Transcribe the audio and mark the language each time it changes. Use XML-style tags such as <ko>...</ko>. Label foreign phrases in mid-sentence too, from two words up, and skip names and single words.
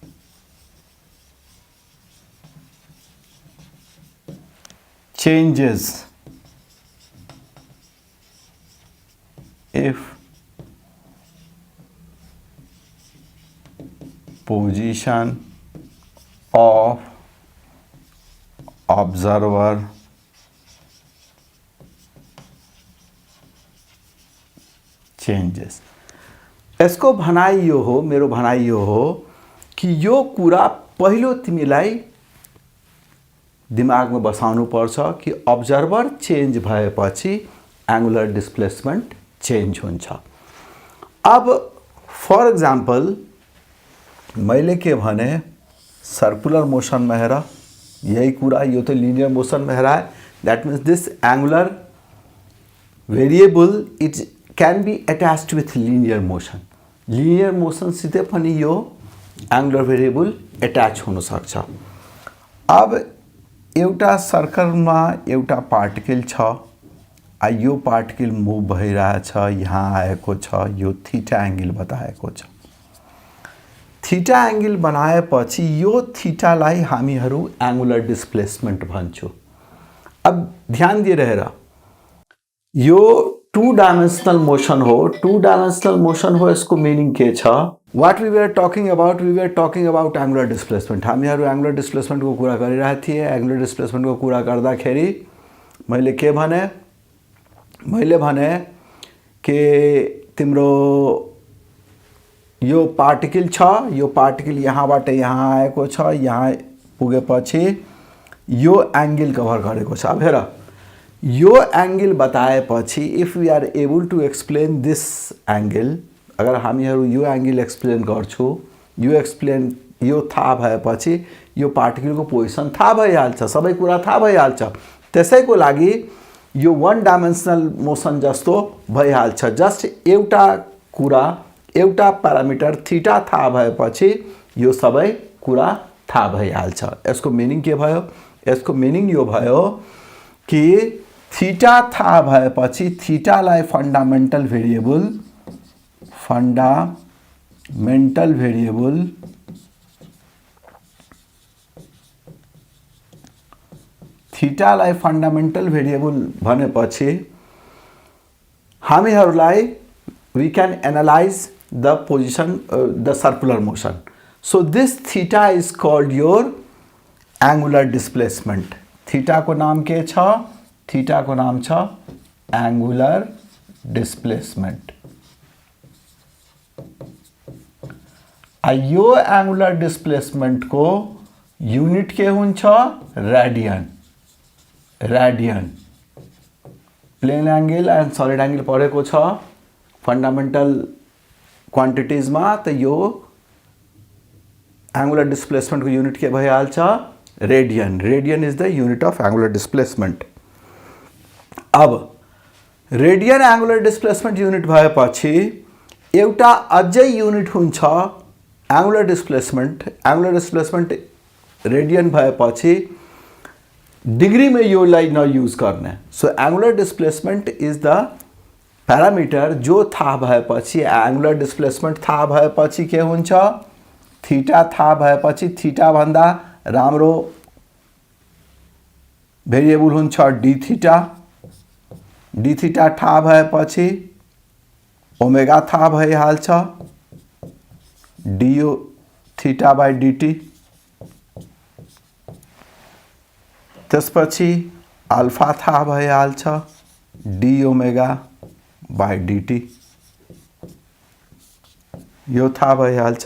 <en>changes if position of observer changes।</en> <ne>यसको भनाइ यो हो, मेरो भनाइ यो हो कि यो कुरा पहिलो तिमीलाई दिमाग में बसाउनु पर्छ कि</ne> <en>observer change</en> <ne>भएपछि</ne> <en>angular displacement change</en> <ne>हुन्छ।</ne> <en>अब for example</en> <ne>मैले के भने</ne> <en>circular motion</en> <ne>में हेर, यही कुरा, यो तो</ne> <en>linear motion</en> <hi>में हेरा है,</hi> <en>that means this angular variable it can be attached with linear motion. linear motion</en> <ne>सितै पनि यो</ne> <en>angular variable</en> <ne>अटैच हुन सक्छ। अब एउटा सर्कलमा एउटा पार्टिकल छ, यो पार्टिकल मुभ भइरहेछ, यहाँ आएको छ, यो</ne> <en>theta angle</en> <ne>बताएको छ।</ne> <en>theta angle</en> <ne>बनाएपछि यो थीटालाई हामीहरू</ne> <en>angular displacement</en> <ne>भन्छौं। अब ध्यान दिएर हेर, यो</ne> <en>2 dimensional motion</en> <ne>हो,</ne> <en>2 dimensional motion</en> <ne>हो, यसको मीनिंग के छ,</ne> <en>what we were talking about angular displacement.</en> <ne>हामीहरू</ne> <en>angular displacement</en> <ne>को कुरा गरिरहेका थिए।</ne> <en>angular displacement</en> <ne>को कुरा गर्दाखेरि मैले के भने, मैले भने कि तिम्रो यो पार्टिकल छ, यो पार्टिकल यहाँबाट यहाँ आएको छ, यहाँ पुगेपछि यो</ne> <en>angle cover</en> <ne>गरेको छ। अब हेर, यो एंगल बताएपछि</ne> <en>if we are able to explain this angle,</en> <ne>अगर हामीहरू यो</ne> <en>angle explain</en> <ne>गर्छु, यो थाहा भएपछि यो पार्टिकलको पोजिसन थाहा भइहाल्छ, सबै कुरा थाहा भइहाल्छ। त्यसैको लागि यो</ne> <en>1 dimensional motion</en> <ne>जस्तो भइहाल्छ। जस्ट एउटा कुरा, एउटा</ne> <en>parameter theta</en> <ne>थाहा भएपछि यो सबै कुरा थाहा भइहाल्छ। यसको मिनिङ के भयो, यसको मिनिङ यो भयो कि थीटा थाहा भएपछि थीटालाई</ne> <en>fundamental variable</en> <ne>थीटालाई</ne> <en>fundamental variable</en> <ne>भनेपछि हामीहरूलाई</ne> <en>we can analyze the position, the circular motion. So this theta is called your angular displacement.</en> <ne>थीटा को नाम के छ, थीटा को नाम छ</ne> <en>angular displacement।</en> <ne>यो</ne> <en>angular displacement</en> <ne>को यूनिट के हुन्छ, रेडियन।</ne> <en>radian plane angle and solid angle</en> <ne>पढेको छ</ne> <en>fundamental quantities</en> <ne>में, तो यो</ne> <en>angular displacement</en> <ne>को यूनिट के भइहाल्छ, रेडियन।</ne> <en>radian is the unit of angular displacement.</en> <ne>अब</ne> <en>radian angular displacement unit</en> <ne>भएपछि एउटा अझै यूनिट हुन्छ</ne> <en>angular displacement. angular displacement radian</en> <ne>भएपछि डिग्री में यो लाई</ne> <hi>न यूज करने।</hi> <en>so angular displacement is the parameter</en> <ne>जो थाहा भएपछि</ne> <en>angular displacement</en> <ne>थाहा भएपछि के हुन्छ थीटा थाहा भएपछि थीटा भन्दा राम्रो भेरिएबल हुन्छ</ne> <en>d theta</en> <ne>थाहा भएपछि ओमेगा थाहा भइहाल्छ</ne> <en>d theta by dt</en> <ne>त्यसपछि अल्फा थाहा भइहाल्छ</ne> <en>d omega by dt</en> <ne>यो थाहा भइहाल्छ।</ne>